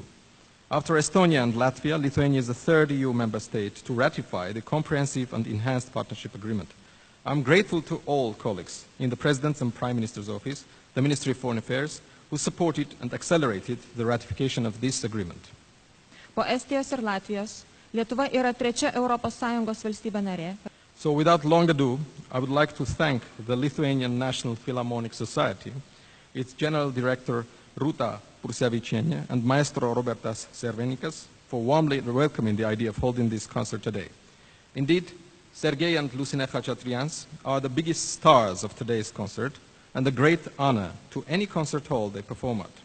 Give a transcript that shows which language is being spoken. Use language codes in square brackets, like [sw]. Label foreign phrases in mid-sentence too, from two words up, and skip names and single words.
[en] After Estonia and Latvia, Lithuania is the third EU member state to ratify the comprehensive and enhanced partnership agreement. I'm grateful to all colleagues in the President's and Prime Minister's office, the Ministry of Foreign Affairs, who supported and accelerated the ratification of this agreement. [lt] Po Estijos ir Latvijos, Lietuva yra trečia ES valstybė narė. [en] So without long ado, I would like to thank the Lithuanian National Philharmonic Society, its General Director Ruta Pursevičienė and Maestro Robertas Servenikas for warmly welcoming the idea of holding this concert today. Indeed, Sergei and Lucina Khachatrians are the biggest stars of today's concert and a great honor to any concert hall they perform at.